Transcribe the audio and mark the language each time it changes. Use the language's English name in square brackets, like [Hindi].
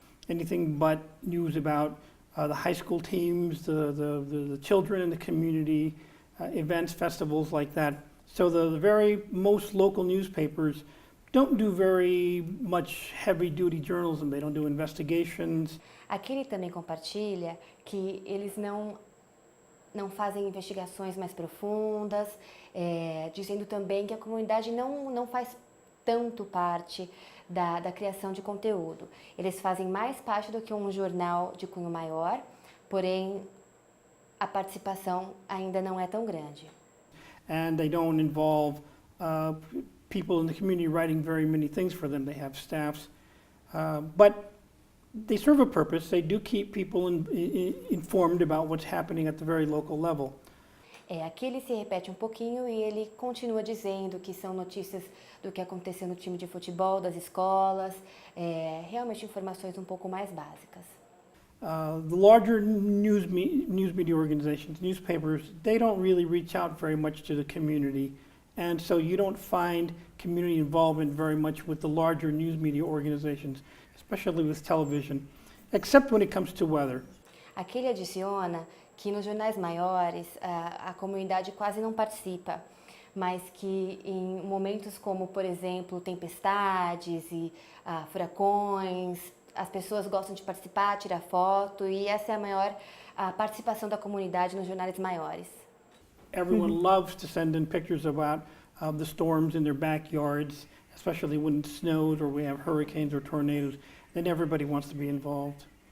[English] Anything but news about the high school teams, the children in the community, events, festivals like that. So the very most local newspapers don't do very much heavy-duty journalism. They don't do investigations. [Portuguese] Aqui ele também compartilha que eles não fazem investigações mais profundas, dizendo também que a comunidade não faz tanto parte da criação de conteúdo. Eles fazem mais parte do que um jornal de cunho maior, porém a participação ainda não é tão grande. [English] And they don't involve people in the community writing very many things for them. They have staffs, but they serve a purpose. They do keep people informed about what's happening at the very local level. [Portuguese] Aqui ele se repete um pouquinho e ele continua dizendo que são notícias do que aconteceu no time de futebol, das escolas, realmente informações um pouco mais básicas. [English] The larger news media organizations, newspapers, they don't really reach out very much to the community, and so you don't find community involvement very much with the larger news media organizations, especially with television, except when it comes to weather. [Portuguese] Aqui ele adiciona que nos jornais maiores a comunidade quase não participa, mas que em momentos como, por exemplo, tempestades e furacões, as pessoas gostam de participar, tirar foto, e essa é a maior participação da comunidade nos jornais maiores. [English] Everyone loves to send in pictures about the storms in their backyards, especially when it snows or we have hurricanes or tornadoes. Then everybody wants to be involved.